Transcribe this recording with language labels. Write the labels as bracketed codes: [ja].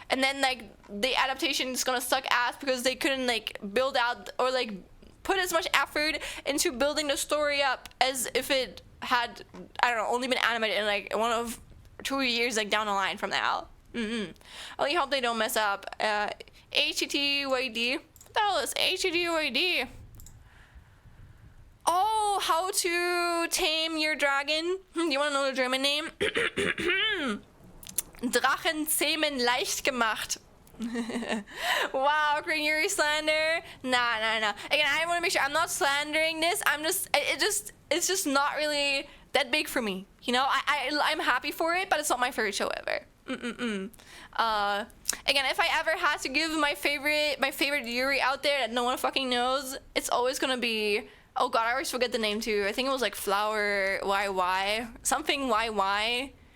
[en] And then like the adaptation is gonna suck ass because they couldn't like build out or like put as much effort into building the story up as if it had, I don't know, only been animated in like 1 or 2 years like down the line from now. I only hope they don't mess up. HTTYD. What the hell is HTTYD? Oh, how to tame your dragon. You want to know the German name? [de] Drachen zähmen leicht gemacht. [en] Wow, Green Yuri slander. Nah. Again, I want to make sure I'm not slandering this. It's just not really that big for me. You know, I'm happy for it, but it's not my favorite show ever. Again, if I ever had to give my favorite Yuri out there that no one fucking knows, it's always gonna be, oh god, I always forget the name too. I think it was like Flower YY, something YY.